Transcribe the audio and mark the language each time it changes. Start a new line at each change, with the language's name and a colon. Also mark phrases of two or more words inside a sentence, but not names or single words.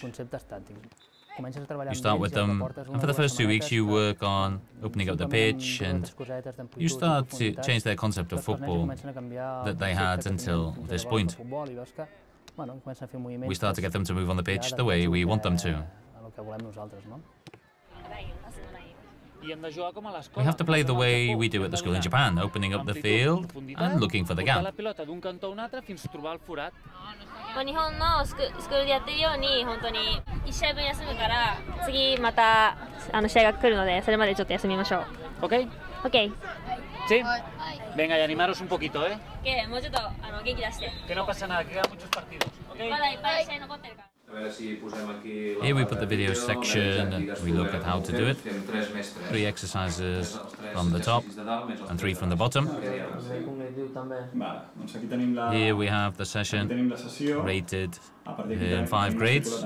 English: You start with them, and for the first 2 weeks you work on opening up the pitch, and you start to change their concept of football that they had until this point. We start to get them to move on the pitch the way we want them to. We have to play the way we do at the school in Japan, opening up the field and looking for the gap.
Japanese: 日本のスクールでやってるように本当に1試合分休むから次また試合が来るのでそれまでちょっと休みましょう。
English: Okay? Okay.
Spanish: Sí. Venga, y animaros un poquito, ¿eh?
Japanese: Que もうちょっと元気出して。
Spanish: Que no pasa nada, que quedan muchos partidos.
English: Okay?
Japanese: まだいっぱい試合残ってるから。
English: Here we put the video section and we look at how to do it. 3 exercises from the top and 3 from the bottom. Here we have the session rated in 5 grades.